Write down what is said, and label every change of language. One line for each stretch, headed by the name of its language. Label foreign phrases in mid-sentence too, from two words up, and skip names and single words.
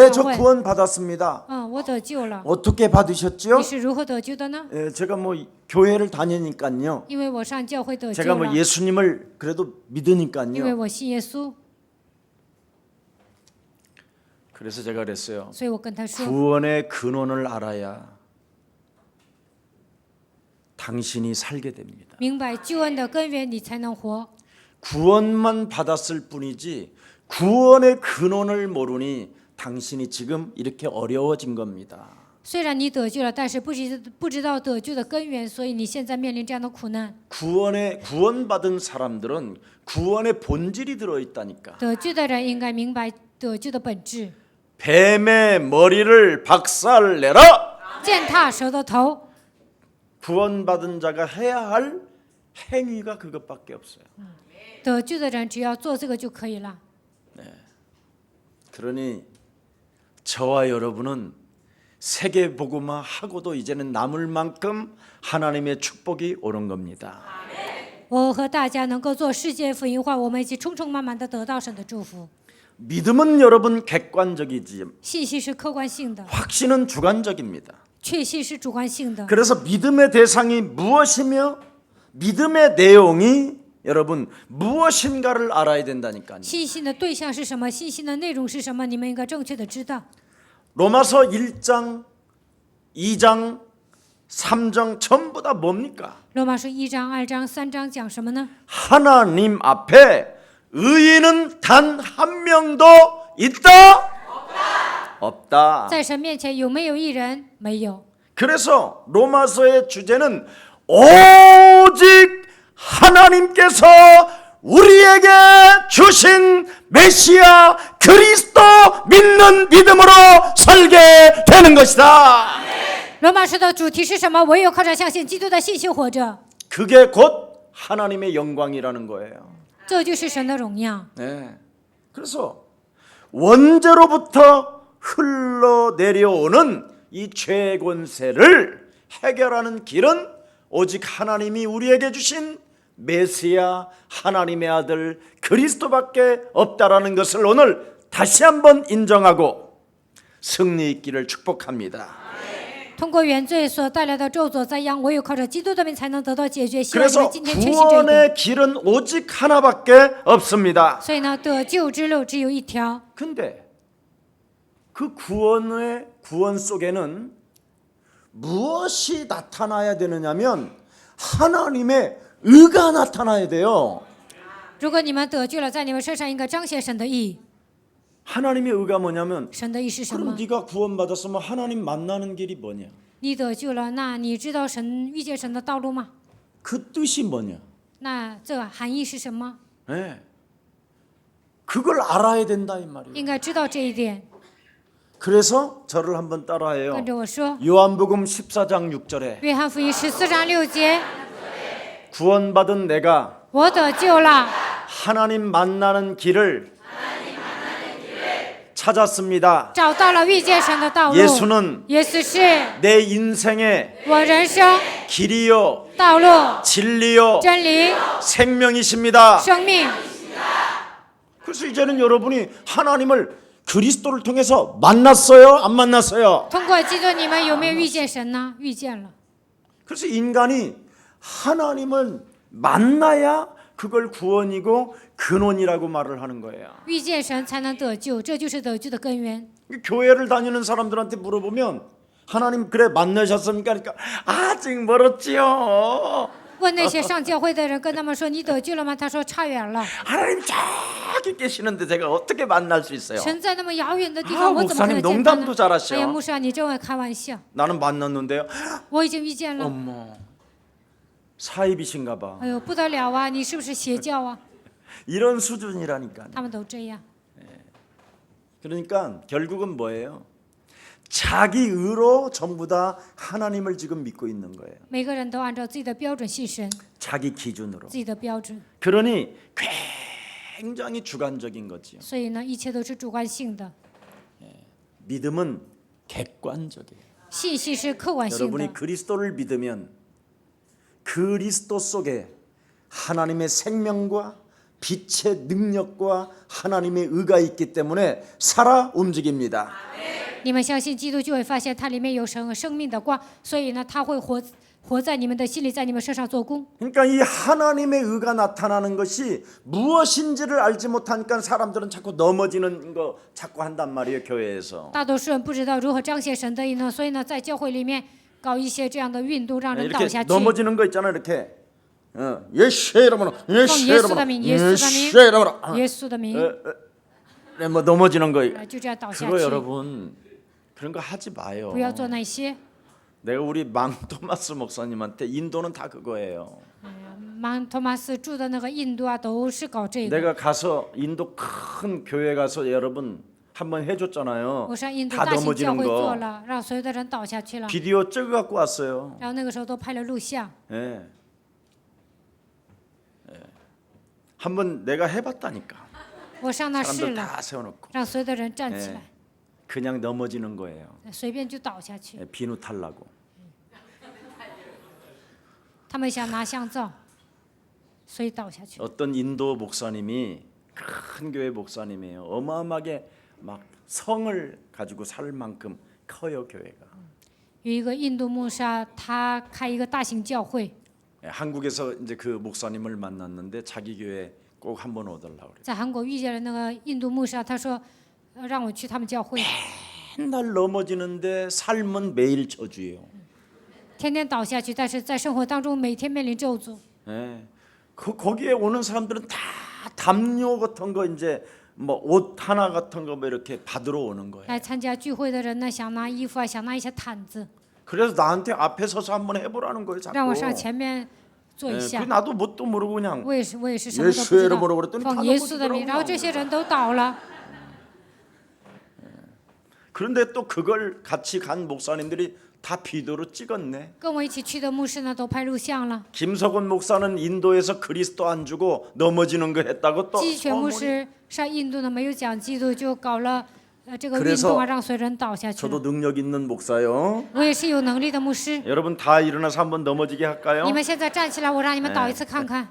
Korean: 네,
Chinese: 常
Korean: 저
Chinese: 问，
Korean: 구원 받았습니다.
Chinese: 我得救了。
Korean: 어떻게 받으셨죠?
Chinese: 你是如何得救的呢？
Korean: 제가 뭐 교회를 다니니까요.
Chinese: 因为我上教会得救
Korean: 제가 뭐
Chinese: 了，
Korean: 예수님을 그래도
Chinese: 因为
Korean: 믿으니까요.
Chinese: 我信耶稣，
Korean: 그래서 제가 그랬어요.
Chinese: 所以我跟他说，
Korean: 구원의 근원을 알아야 당신이 살게 됩니다.
Chinese: 明白救恩的根源，你才能活。
Korean: 구원만 받았을 뿐이지 구원의 근원을 모르니 당신이 지금 이렇게 어려워진 겁니다.
Chinese: 虽然你得救了，但是不知道得救的根源，所以你现在面临这样的苦难。
Korean: 구원받은 사람들은 구원의 본질이 들어 있다니까.
Chinese: 得救的人应该明白得救的本质，
Korean: 뱀의 머리를 박살내라.
Chinese: 践踏蛇的头。
Korean: 구원받은 자가 해야 할 행위가 그것밖에 없어요.
Chinese: 得救的人只要做这个就可以了。
Korean: 그러니 저와 여러분은 세계 복음화 하고도 이제는 남을 만큼 하나님의 축복이 오는 겁니다.
Chinese: 我和大家能够做世界福音化，我们一起充充满满的得到神的祝福。
Korean: 믿음은 여러분 객관적이지
Chinese: 信息是客观性的，
Korean: 확신은 주관적입니다.
Chinese: 确信是主观性的。
Korean: 그래서 믿음의 대상이 무엇이며 믿음의 내용이 여러분 무엇인가를 알아야 된다니까요.
Chinese: 信心的对象是什么？信心的内容是什么？你们应该正确的知道。
Korean: 로마서 1장, 2장, 3장 전부 다 뭡니까?
Chinese: 罗马书1章、2章、3章讲什么呢？
Korean: 하나님 앞에 의인은 단 한 명도 있다? 없다.
Chinese: 在神面前有没有一人？没有。
Korean: 그래서 로마서의 주제는 오직 하나님께서 우리에게 주신 메시아 그리스도 믿는 믿음으로 살게 되는 것이다.
Chinese: 罗马书的主题是什么？唯有靠着相信基督的信心活着，
Korean: 그게 곧 하나님의 영광이라는 거예요.
Chinese: 这就是神的荣耀。
Korean: 네. 그래서 원죄로부터 흘러내려오는 이 죄의 권세를 해결하는 길은 오직 하나님이 우리에게 주신 메시아 하나님의 아들 그리스도밖에 없다라는 것을 오늘 다시 한번 인정하고 승리 있기를 축복합니다.
Chinese: 通过原罪所带来的咒诅灾殃，唯有靠着基督的名才能得到解决。希望你
Korean: 그래서
Chinese: 们今天确信这一点。
Korean: 구원의 길은 오직 하나밖에 없습니다.
Chinese: 所以呢，得救之路只有一条。
Korean: 근데 그 구원 속에는 무엇이 나타나야 되느냐면 하나님의 의가 나타나야 돼요.
Chinese: 如果你们得救了，在你们身上应该彰显神的义。
Korean: 하나님의 의가 뭐냐면
Chinese: 神的义是什
Korean: 그럼
Chinese: 么？
Korean: 네가 구원받았으면 하나님 만나는 길이 뭐냐?
Chinese: 你得救了，那你知道神遇见神的道路吗？
Korean: 그 뜻이 뭐냐?
Chinese: 那这含义是什么？
Korean: 네. 그걸 알아야 된다 이 말이에요.
Chinese: 应该知道这一点。
Korean: 그래서 저를 한번 따라해요.
Chinese: 跟着我说，
Korean: 요한복음 14장 6절에
Chinese: 约翰福音14章6节，
Korean: 구원받은 내가
Chinese: 我得救了，
Korean: 하나님 만나는 길을 찾았습니다.
Chinese: 找到了遇见神的道路。
Korean: 예수는
Chinese: 耶稣是
Korean: 내 인생의
Chinese: 我人生
Korean: 길이요
Chinese: 道路、
Korean: 진리요
Chinese: 真理、
Korean: 생명이십니다.
Chinese: 生命。
Korean: 그래서 이제는 여러분이 하나님을 그리스도를 통해서 만났어요? 안 만났어요?
Chinese: 通过基督，你们有没有遇见神呢？遇见了。
Korean: 그래서 인간이 하나님을 만나야 그걸 구원이고 근원이라고 말을 하는 거예요.
Chinese: 遇见神才能得救，这就是得救的根源。
Korean: 교회를 다니는 사람들한테 물어보면 하나님 그래 만나셨습니까? 그러니까 아직 멀었지요.
Chinese: 问那些上教会的人，跟他们说你得救了吗？他说差远了，
Korean: 하나님 저기 계시는데 제가 어떻게 만날 수 있어요?
Chinese: 神在那么遥远的地
Korean: 아
Chinese: 方，我怎么可
Korean: 목사님
Chinese: 能见他
Korean: 농담도
Chinese: 呢？
Korean: 잘하셔.
Chinese: 哎呀，牧师啊，你真会开玩笑，
Korean: 나는 만났는데요.
Chinese: 我已经遇见了。
Korean: 어머 사입이신가 봐.
Chinese: 哎呦，不得了啊！你是不是邪教啊？
Korean: 이런 수준이라니까.
Chinese: 他们都这样。
Korean: 그러니까 결국은 뭐예요? 자기 의로 전부 다 하나님을 지금 믿고 있는 거예요.
Chinese: 每个人都按照自己的标准信神，
Korean: 자기 기준으로.
Chinese: 自己的标准，
Korean: 그러니 굉장히 주관적인 거지요.
Chinese: 所以呢，一切都是主观性的，
Korean: 믿음은 객관적이에요.
Chinese: 信息是客观性的
Korean: 여러분이 。 그리스도를 믿으면 그리스도 속에 하나님의 생명과 빛의 능력과 하나님의 의가 있기 때문에 살아 움직입니다.
Chinese: 你们相信基督，就会发现它里面有神和生命的光，所以呢，它会活在你们的心里，在你们身上做工。
Korean: 그러니까 이 하나님의 의가 나타나는 것이 무엇인지를 알지 못하니까 사람들은 자꾸 넘어지는 거 자꾸 한단 말이에요, 교회에서.
Chinese: 大多数人不知道如何彰显神的意呢，所以呢，在教会里面搞一些这样的运动，让人倒
Korean: 이렇게
Chinese: 下去。
Korean: 넘어지는 거 있잖아, 이렇게. 예수 이름으로, 예수
Chinese: 예수 的
Korean: 이름으로,
Chinese: 名，耶稣的名，
Korean: 예수 이름으로.
Chinese: 耶稣的名，
Korean: 뭐 넘어지는 거.
Chinese: 就这样倒下
Korean: 그거
Chinese: 去。
Korean: 여러분 그런 거 하지 마요.
Chinese: 不要做那些。
Korean: 내가 우리 망 토마스 목사님한테 인도는 다 그거예요.
Chinese: 曼托马斯住的那个印度啊，都是搞这个。
Korean: 내가 가서 인도 큰 교회 가서 여러분 한번 해줬잖아요.
Chinese: 我上印度
Korean: 다
Chinese: 大型教
Korean: 넘어지는
Chinese: 会做
Korean: 거
Chinese: 了，让所有的人倒下去了。
Korean: 비디오 찍어 갖고 왔어요.
Chinese: 然后那个时候都拍了录像，
Korean: 예. 한번 내가 해봤다니까.
Chinese: 我上那试
Korean: 사람들
Chinese: 了，
Korean: 다 세워놓고
Chinese: 让所有的人站起来，
Korean: 그냥 넘어지는 거예요.
Chinese: 随便就倒下去。
Korean: 예, 비누 탈라고.
Chinese: 他们想拿香皂，所以倒下去。
Korean: 어떤 인도 목사님이 큰 교회 목사님이에요. 어마어마하게 막 성을 가지고 살 만큼 커요 교회가.
Chinese: 有一个印度牧师啊，他开一个大型教会，
Korean: 예, 한국에서 이제 그 목사님을 만났는데 자기 교회 꼭 한번 오달라고 그래요.
Chinese: 在韩国遇见了那个印度牧师啊，他说，让我去他们教会，
Korean: 맨날 넘어지는데 삶은 매일 저주예요.
Chinese: 天天倒下去，但是在生活当中每天面临咒诅。
Korean: 예. 거기에 오는 사람들은 다 담요 같은 거 이제 뭐 옷 하나 같은 거 뭐 이렇게 받으러 오는 거예요.
Chinese: 来参加聚会的人呢，想拿衣服啊，想拿一些毯子，
Korean: 그래서 나한테 앞에 서서 한번 해보라는 거예요. 자꾸.
Chinese: 让我上前面做一
Korean: 그
Chinese: 下。
Korean: 나도 뭣도 모르고 그냥
Chinese: 我也是什么都不知
Korean: 예수의
Chinese: 道
Korean: 이름으로 그랬더니 ，
Chinese: 奉
Korean: 다
Chinese: 耶稣的名，
Korean: 넘어지더라고요.
Chinese: 然后这些人都倒了。
Korean: 그런데 또 그걸 같이 간 목사님들이 다 비디오로 찍었네.
Chinese: 跟我一起去的牧师呢，都拍录像了。
Korean: 김석원 목사는 인도에서 그리스도 안 주고 넘어지는 거 했다고 또
Chinese: 季全牧
Korean: 소문이.
Chinese: 师上印度呢，没有讲基督，就搞了这个运
Korean: 그래서
Chinese: 动啊，让所有人倒下去
Korean: 저도
Chinese: 了。
Korean: 능력 있는 목사요.
Chinese: 我也是有能力的牧师。
Korean: 여러분 다 일어나서 한번 넘어지게 할까요?
Chinese: 你们现在站起来，我让你们倒一次看看。